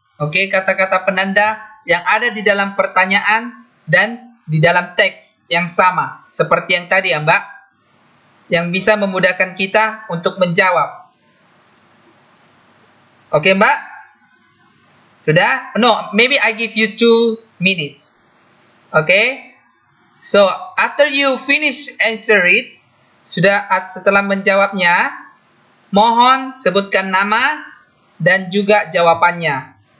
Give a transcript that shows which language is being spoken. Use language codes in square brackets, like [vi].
[id] Oke, kata-kata penanda yang ada di dalam pertanyaan dan di dalam teks yang sama seperti yang tadi ya Mbak, yang bisa memudahkan kita untuk menjawab. Oke Mbak, Sudah? [en] No, maybe I give you 2 minutes. Okay? So, after you finish answer it, [id] setelah menjawabnya, mohon sebutkan nama dan juga jawabannya.